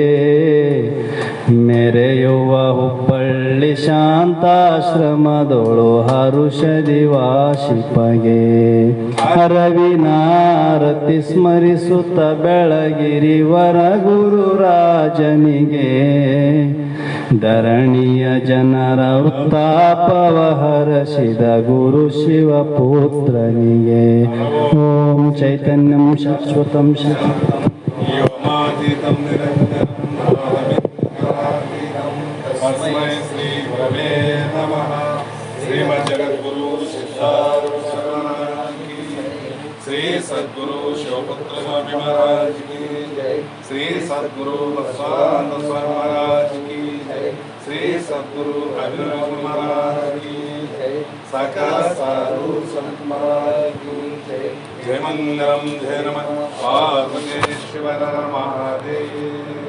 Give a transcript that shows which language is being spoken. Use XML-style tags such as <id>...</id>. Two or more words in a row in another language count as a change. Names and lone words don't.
<kn>ಮೆರೆಯುವ ಹುಬ್ಬಳ್ಳಿ ಶಾಂತಾಶ್ರಮದೊಳು ಹರುಷದಿ ವಾಸಿಪಗೆ ಹರವಿನಾರತಿ ಸ್ಮರಿಸುತ್ತ ಬೆಳಗಿರಿವರ ಗುರು ರಾಜನಿಗೆ ಧರಣಿಯ ಜನರ ಉತ್ತಾಪವ ಹರಸಿದ ಗುರು ಶಿವ ಪುತ್ರನಿಗೆ</kn> <sa>ಓಂ ಚೈತನ್ಯಂ ಶಾಶ್ವತಂ ವ್ಯೋಮಾತೀತಂ ನಿರಂಜನಂ ತಸ್ಮೈ ಶ್ರೀ ಗುರವೇ ನಮಃ. ಶ್ರೀಮಜ್ಜಗದ್ಗುರು ಸಿದ್ಧಾರೂಢ ಮಹಾರಾಜ್ ಕಿ ಶ್ರೀ ಸದ್ಗುರು ಶಿವಪುತ್ರ ಸ್ವಾಮಿ ಮಹಾರಾಜ್ ಕಿ ಶ್ರೀ ಸದ್ಗುರು ಬಸವಾನಂದ ಸ್ವಾಮಿ ಮಹಾರಾಜ್ ಕಿ ಶ್ರೀ ಸದ್ಗುರು ಅಭಿನವ ಮಹಾರಾಜ್ ಕಿ ಸಕಲ ಸಾಧು ಸಂತ ಮಹಾರಾಜ್ ಕಿ ಜಯ ಮಂಗಲಂ ಜಯ ನಮಃ ಪಾರ್ವತೀಶ್ವರ ಮಹಾದೇವ.</sa>